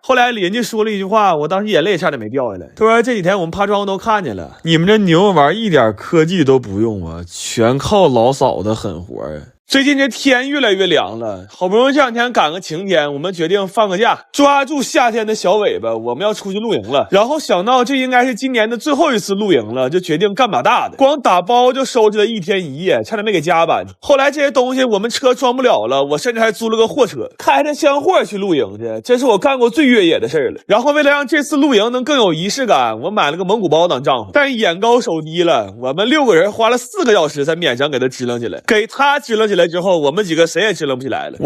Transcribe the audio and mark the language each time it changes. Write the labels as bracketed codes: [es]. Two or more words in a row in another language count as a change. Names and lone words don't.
[zh] 後來鄰居說了一句話，我當時眼淚差點沒掉下來。他說這幾天我們趴窗都看見了，你們這牛肉丸一點科技都不用啊，全靠老嫂子狠活啊。最近这天越来越凉了，好不容易这2天趕個晴天，我們決定放個假，抓住夏天的小尾巴，我們要出去露營了。然後想到這應該是今年的最後一次露營了，就決定幹把大的，光打包就收拾了1天1 夜，差點沒給加班。後來這些東西我們車裝不了了，我甚至還租了個貨車，開着箱貨去露營去，這是我幹過最越野的事兒了。然後為了讓這次露營能更有儀式感，我買了個蒙古包當帳篷，但眼高手低了，我們6個人花了4個小時才勉強給它支棱起來，給它支棱起來之後，我們幾個誰也支棱不起來了。